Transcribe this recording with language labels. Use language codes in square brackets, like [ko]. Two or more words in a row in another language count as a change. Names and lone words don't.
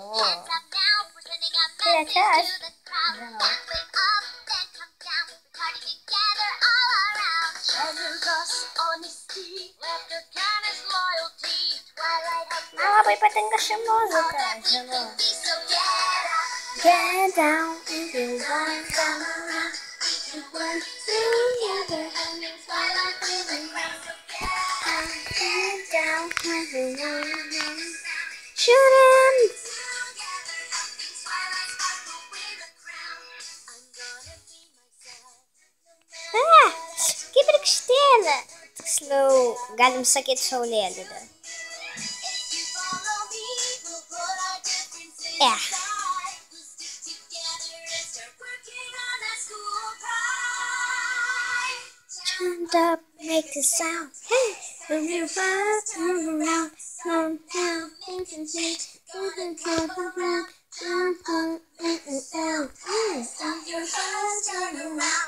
[lt] Tai čia aš žinau. Man labai patinka ši muzika, žinau. [en] Get down if you want come around. We work together and it's twilight in the ground. Get down if you want. Shoot him! [lt] Kaip rykštėlė. Tiksliau, galim sakyti saulėlydė. [en] Stand up, make a sound. Hey, when you turn around, turn down, Stop your heart, turn around.